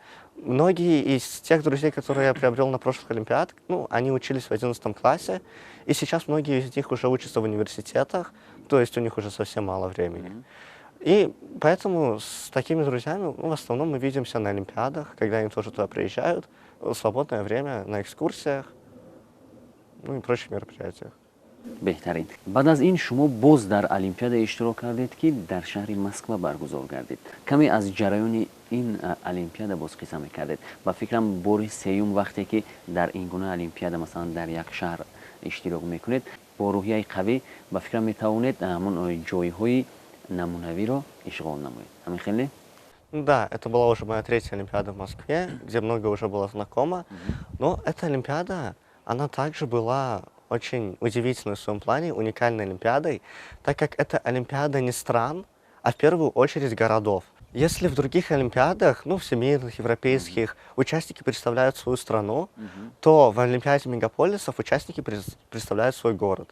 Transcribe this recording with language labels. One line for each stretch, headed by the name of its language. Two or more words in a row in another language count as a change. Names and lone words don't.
Russian: Многие из тех друзей, которые я приобрел на прошлых Олимпиадах, ну, они учились в 11 классе, и сейчас многие из них уже учатся в университетах, то есть у них уже совсем мало времени. И поэтому с такими друзьями, ну, в основном мы видимся на Олимпиадах, когда они тоже туда приезжают, в свободное время, на экскурсиях, ну и прочих мероприятиях.
Tajik: беҳтарин. баъд аз ин шумо боз дар олимпиада иштирок кардед ки дар шаҳри москва баргузор гардид. каме аз ҷараёни ин олимпиада боз қисса мекардед. ба фикрам бори сеюм вақте ки дар ин гуна олимпиада масалан дар як шаҳр иштирок мекунед, бо рӯҳияи қавӣ ба фикрам метавонед ҳамон ҷойҳои намунавиро ишғол намоед. Ҳамин хеле?
Russian: Да, это была уже моя третья Олимпиада в Москве, где много уже было знакомо. Но эта Олимпиада, она также была очень удивительной в своем плане, уникальной Олимпиадой, так как это Олимпиада не стран, а в первую очередь городов. Если в других Олимпиадах, ну, в семейных, европейских, участники представляют свою страну, то в Олимпиаде мегаполисов участники представляют свой город.